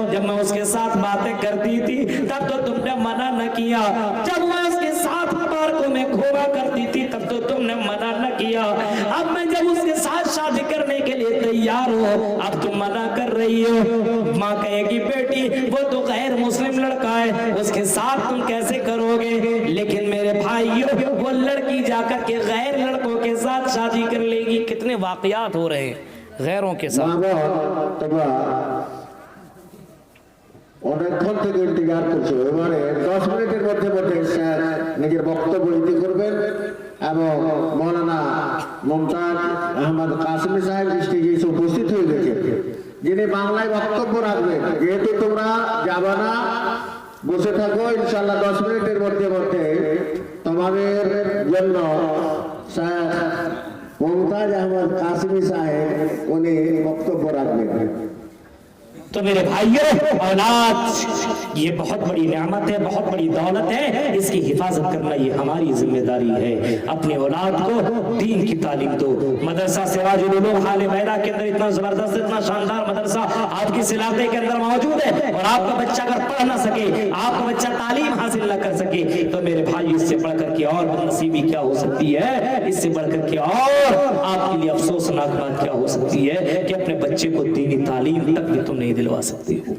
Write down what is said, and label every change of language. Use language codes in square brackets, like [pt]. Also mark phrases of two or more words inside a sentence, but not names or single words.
[ur] جب میں اس کے ساتھ باتیں کرتی تھی تب تو تم نے منع نہ کیا, جب میں اس کے ساتھ پارکوں میں گھوما کرتی تھی تب تو تم نے منع نہ کیا, اب میں جب اس کے ساتھ شادی کرنے کے لیے تیار ہوں اب تم منع کر رہی ہو. ماں کہے گی بیٹی وہ تو غیر مسلم لڑکا ہے, اس کے ساتھ تم کیسے کرو گے. لیکن میرے بھائیوں وہ لڑکی جا کر کے غیر لڑکوں کے ساتھ شادی کر لے گی. کتنے واقعات ہو رہے ہیں غیروں کے ساتھ. [bn] অনেকক্ষণ থেকে ইন্তেজার করছো, এবারে 10 মিনিটের মধ্যে মধ্যে স্যার নিজের বক্তব্য ইতি করবেন এবং মৌলানা মুমতাজ আহমদ কাসেমি সাহেব স্টেজে এসে উপস্থিত হয়ে গেছে, যিনি বাংলায় বক্তব্য রাখবেন. যেহেতু তোমরা যাবে না বসে থাকো, ইনশাআল্লাহ 10 মিনিটের মধ্যে মধ্যে তোমাদের জন্য স্যার মুমতাজ আহমদ কাসেমি সাহেব উনি বক্তব্য রাখবেন. [ur] تو میرے بھائیوں اولاد یہ بہت بڑی نعمت ہے, بہت بڑی دولت ہے, اس کی حفاظت کرنا یہ ہماری ذمہ داری ہے. اپنے اولاد کو دین کی تعلیم دو. مدرسہ سراج العلوم حال بیدا کے اندر اتنا زبردست اتنا شاندار مدرسہ آپ کی علاقے کے اندر موجود ہے, اور آپ کا بچہ اگر پڑھ نہ سکے, آپ کا بچہ تعلیم حاصل نہ کر سکے تو میرے بھائی اس سے بڑھ کر کے اور بدنصیبی کیا ہو سکتی ہے, اس سے بڑھ کر کے اور آپ کے لیے افسوسناک بات کیا ہو سکتی ہے کہ اپنے بچے کو دینی تعلیم تک بھی تم نہیں دلوا سکتے ہو.